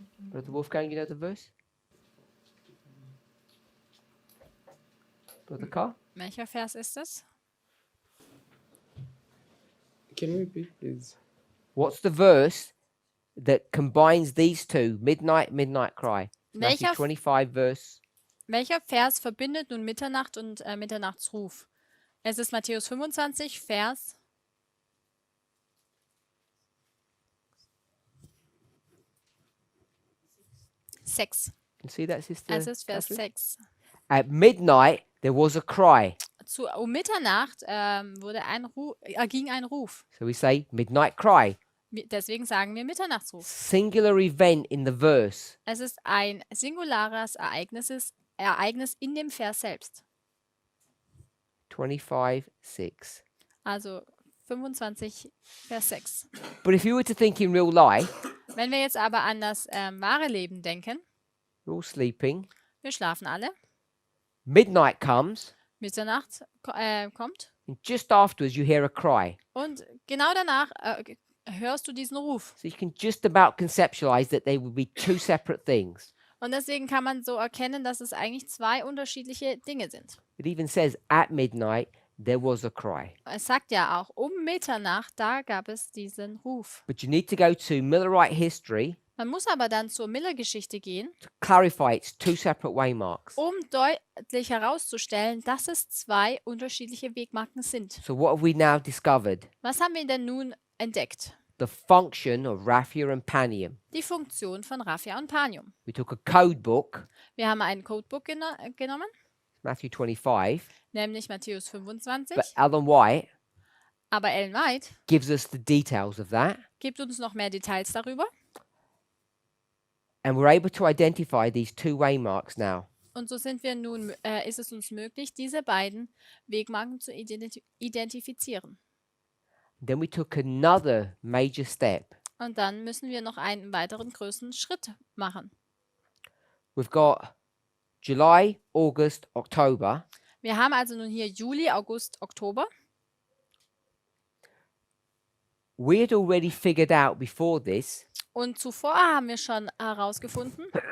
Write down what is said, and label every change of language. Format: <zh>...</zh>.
<en>Brother Wolfgang, you know the verse? Brother Carl?</en> <de>Welcher Vers ist es?</de> <en>Can you repeat, please? What's the verse that combines these two? Midnight, midnight cry. Matthew</en> <de>Welcher,</de> <en>25 verse.</en> <de>welcher Vers verbindet nun Mitternacht und Mitternachtsruf? Es ist Matthäus 25, Vers 6.</de> <en>Can you see that, Sister?</en> <de>Es ist Vers</de> <en>Catherine?</en> <de>6.</de> <en>At midnight, there was a cry.</en> <de>Um Mitternacht ging ein Ruf.</de> <en>So we say midnight cry.</en> <de>Deswegen sagen wir Mitternachtsruf.</de> <en>Singular event in the verse.</en> <de>Es ist ein singulares Ereignis in dem Vers selbst.</de> <en>25, 6.</en> <de>Also 25, Vers 6.</de> <en>But if you were to think in real life,</en> <de>Wenn wir jetzt aber an das wahre Leben denken,</de> <en>we're all sleeping.</en> <de>wir schlafen alle,</de> <en>Midnight comes,</en> <de>Mitternacht kommt</de> <en>and just afterwards you hear a cry.</en> <de>und genau danach hörst du diesen Ruf.</de> <en>So you can just about conceptualize that they would be two separate things.</en> <de>Und deswegen kann man so erkennen, dass es eigentlich zwei unterschiedliche Dinge sind.</de> <en>It even says at midnight there was a cry.</en> <de>Es sagt ja auch, um Mitternacht, da gab es diesen Ruf.</de> <en>But you need to go to Millerite history</en> <de>Man muss aber dann zur Miller-Geschichte gehen,</de> <en>to clarify it's two separate waymarks.</en> <de>um deutlich herauszustellen, dass es zwei unterschiedliche Wegmarken sind.</de> <en>So what have we now discovered?</en> <de>Was haben wir denn nun entdeckt?</de> <en>The function of Raphia and Panium.</en> <de>Die Funktion von Raphia und Panium.</de> <en>We took a code book,</en> <de>Wir haben ein Codebook genommen,</de> <en>Matthew 25,</en> <de>nämlich Matthäus 25.</de> <en>but Ellen White</en> <de>Aber Ellen White</de> <en>gives us the details of that,</en> <de>gibt uns noch mehr Details darüber.</de> <en>and we're able to identify these two waymarks now.</en> <de>Und so sind wir nun, ist es uns möglich, diese beiden Wegmarken zu identifizieren.</de> <en>Then we took another major step.</en> <de>Und dann müssen wir noch einen weiteren größeren Schritt machen.</de> <en>We've got July, August, October.</en> <de>Wir haben also nun hier Juli, August, Oktober.</de> <en>We had already figured out before this</en> <de>Und zuvor haben wir schon herausgefunden,</de>